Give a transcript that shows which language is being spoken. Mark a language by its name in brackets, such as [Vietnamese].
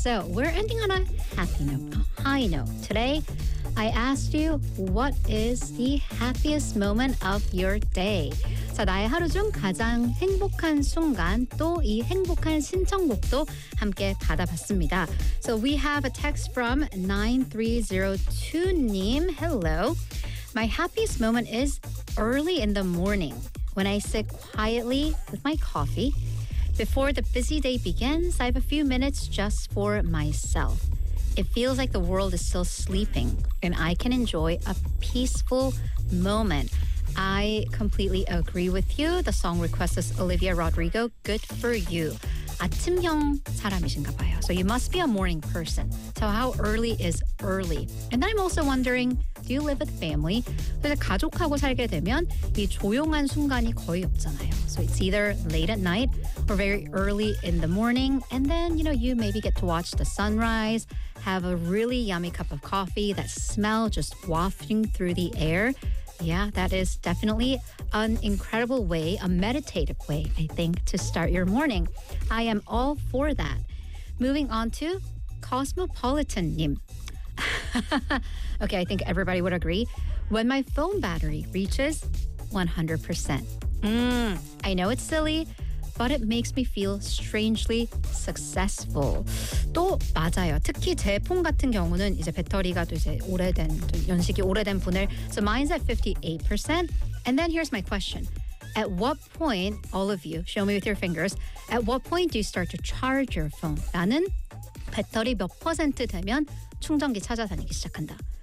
[English] So we're ending on a happy note, a high note. Today, I asked you, what is the happiest moment of your day? [Korean] 자, 나의 하루 중 가장 행복한 순간, 또 이 행복한 신청곡도 함께 받아봤습니다. [English] So we have a text from 9302님. Hello. My happiest moment is early in the morning when I sit quietly with my coffee. Before the busy day begins, I have a few minutes just for myself. It feels like the world is still sleeping and I can enjoy a peaceful moment. I completely agree with you. The song request is Olivia Rodrigo, Good For You. [Korean] 아침형 사람이신가 봐요. [English] So you must be a morning person. So how early is early? And then I'm also wondering, do you live with family? [Korean] 그래서 가족하고 살게 되면 이 조용한 순간이 거의 없잖아요. [English] So it's either late at night or very early in the morning. And then, you know, you maybe get to watch the sunrise, have a really yummy cup of coffee, that smell just wafting through the air. Yeah, that is definitely an incredible way, a meditative way, I think, to start your morning. I am all for that. Moving on to Cosmopolitan 님. Okay, I think everybody would agree. When my phone battery reaches 100%. I know it's silly, but it makes me feel strangely successful. [Korean] 또 맞아요. 특히 제 폰 같은 경우는 이제 배터리가 이제 오래된, 좀 연식이 오래된 분을. [English] So mine's at 58%. And then here's my question. At what point, all of you, show me with your fingers, at what point do you start to charge your phone? [Korean] 나는 배터리 몇 퍼센트 되면 충전기 찾아다니기 시작한다.